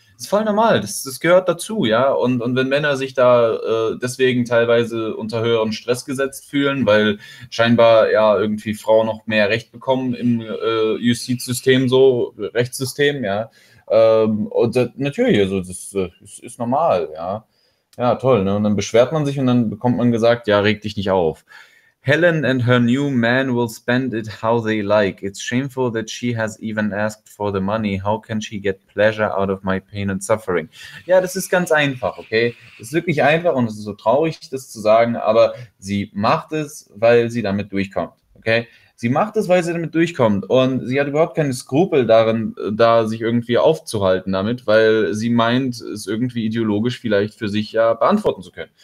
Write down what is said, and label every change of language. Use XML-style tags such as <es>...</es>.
<de>Ist voll normal, das gehört dazu, ja. Und wenn Männer sich da deswegen teilweise unter höheren Stress gesetzt fühlen, weil scheinbar ja irgendwie Frauen noch mehr Recht bekommen im Justizsystem, so, Rechtssystem, ja. Das ist normal, ja. Ja, toll, ne? Und dann beschwert man sich und dann bekommt man gesagt, ja, reg dich nicht auf.</de> <en>Helen and her new man will spend it how they like. It's shameful that she has even asked for the money. How can she get pleasure out of my pain and suffering?</en> <de>Ja, das ist ganz einfach, okay? Das ist wirklich einfach und es ist so traurig, das zu sagen, aber sie macht es, weil sie damit durchkommt, okay? Sie macht es, weil sie damit durchkommt und sie hat überhaupt keine Skrupel darin, da sich irgendwie aufzuhalten damit, weil sie meint, es irgendwie ideologisch vielleicht für sich ja beantworten zu können.</de>